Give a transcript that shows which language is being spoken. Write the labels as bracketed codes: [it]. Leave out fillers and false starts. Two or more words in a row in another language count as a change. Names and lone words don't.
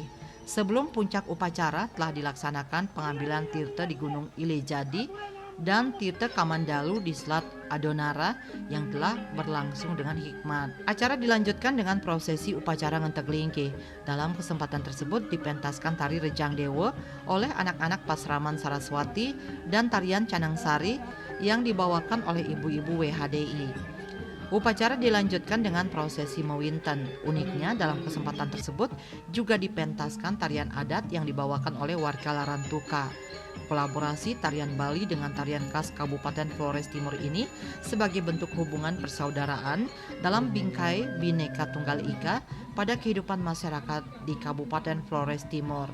[id] Sebelum puncak upacara telah dilaksanakan pengambilan tirta di Gunung Ilejadi dan Tirta Kamandalu di Selat Adonara yang telah berlangsung dengan hikmat. Acara dilanjutkan dengan prosesi upacara Ngenteglingge. Dalam kesempatan tersebut dipentaskan tari Rejang Dewa oleh anak-anak Pasraman Saraswati dan tarian Canang Sari yang dibawakan oleh ibu-ibu WHDI. Upacara dilanjutkan dengan prosesi Mewinten. Uniknya dalam kesempatan tersebut juga dipentaskan tarian adat yang dibawakan oleh warga Larantuka. Kolaborasi tarian Bali dengan tarian khas Kabupaten Flores Timur ini sebagai bentuk hubungan persaudaraan dalam bingkai Bhinneka Tunggal Ika pada kehidupan masyarakat di Kabupaten Flores Timur.